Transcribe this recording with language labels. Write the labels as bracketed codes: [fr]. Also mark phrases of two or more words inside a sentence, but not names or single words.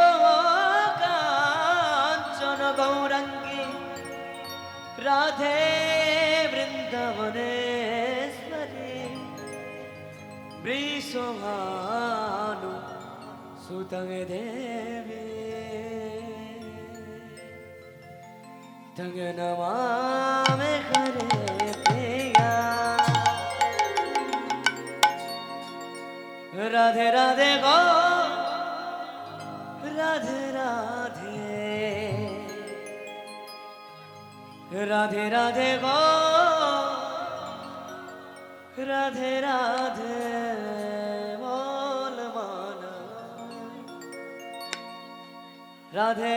[sa] काञ्चन गौरङ्गी राधे वृन्दावनेश्वरी वृषभानु सुतं देवी तंग नमामि हरे प्रिया। [hi] राधे राधे गो राधे राधे राधे राधे गो राधे राधे बोल मन राधे